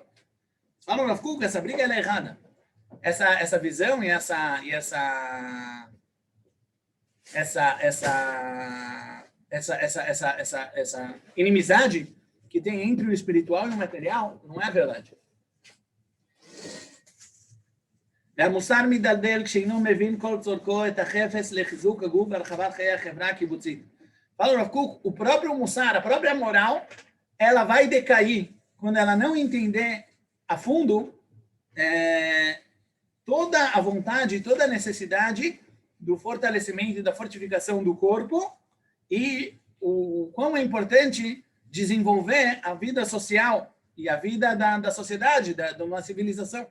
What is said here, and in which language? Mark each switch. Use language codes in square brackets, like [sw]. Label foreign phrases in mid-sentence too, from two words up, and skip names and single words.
[pt] Falam, Rav Kuk, essa briga é errada. Essa visão e essa inimizade que tem entre o espiritual e o material não é verdade. [he] והמוסר מדלדל כשאינו מבין כל צורכו את החפץ לחיזוק הגוף והרחבת חיי החברה הקיבוצית. [pt] Fala Rav Kuk, o próprio mussar, a própria moral, ela vai decair quando ela não entender a fundo toda a vontade, toda a necessidade do fortalecimento e da fortificação do corpo e o quão é importante desenvolver a vida social e a vida da sociedade, de uma civilização.